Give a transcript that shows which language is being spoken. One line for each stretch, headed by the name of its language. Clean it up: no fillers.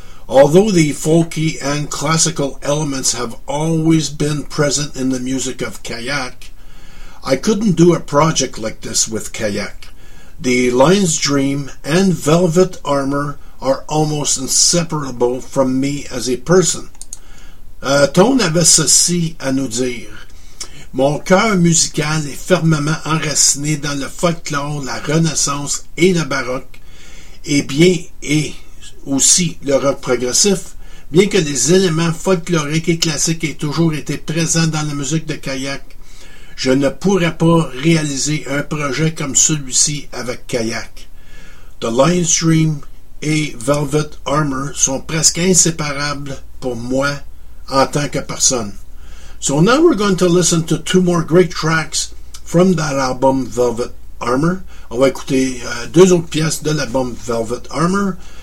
English: Although the folky and classical elements have always been present in the music of Kayak, I couldn't do a project like this with Kayak. The Lion's Dream and Velvet Armor are almost inseparable from me as a person.
French: Tone avait ceci à nous dire. Mon cœur musical est fermement enraciné dans le folklore, la Renaissance et le Baroque, et bien et aussi le rock progressif, bien que les éléments folkloriques et classiques aient toujours été présents dans la musique de Kayak, je ne pourrais pas réaliser un projet comme celui-ci avec Kayak. The Lion's Dream et Velvet Armor sont presque inséparables pour moi en tant que personne.
English: So now we're going to listen to two more great tracks from that album Velvet Armor.
French: On va écouter deux autres pièces de l'album Velvet Armor.